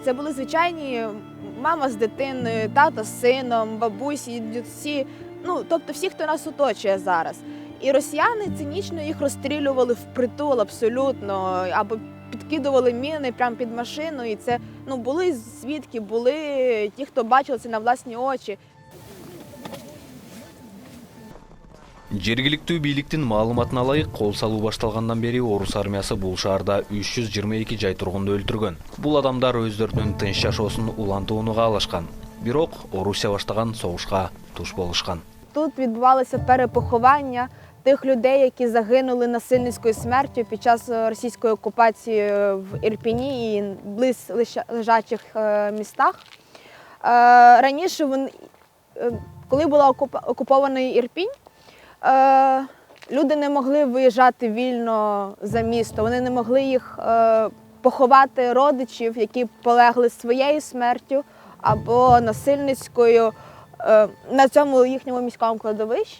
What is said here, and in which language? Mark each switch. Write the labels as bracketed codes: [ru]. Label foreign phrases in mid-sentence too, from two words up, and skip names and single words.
[uk] Це були звичайні мама з дитиною, тато з сином, бабусі, дідусі. Тобто всі, хто нас оточує зараз. І росіяни цинічно їх розстрілювали впритул абсолютно, або підкидували міни прямо під машину. І це були свідки, були ті, хто бачили це на власні очі. [ky] Жергиликтүү бийликтин маалыматына ылайык, кол салуу башталгандан бери орус армиясы бул шаарда 322 жай тургунду өлтүргөн. Бул адамдар өздөрүнүн тынч жашоосун улантууга алышкан. Бирок Орусия баштаган согушка туш болушкан. [uk] Тут відбувалося перепоховання тих людей, які загинули насильницькою смертю під час російської окупації в Ірпіні і близь лежачих містах. Раніше, коли була окупований Ірпінь, люди не могли виїжджати вільно за місто, вони не могли їх поховати родичів, які полегли своєю смертю або насильницькою на цьому їхньому міському кладовищі.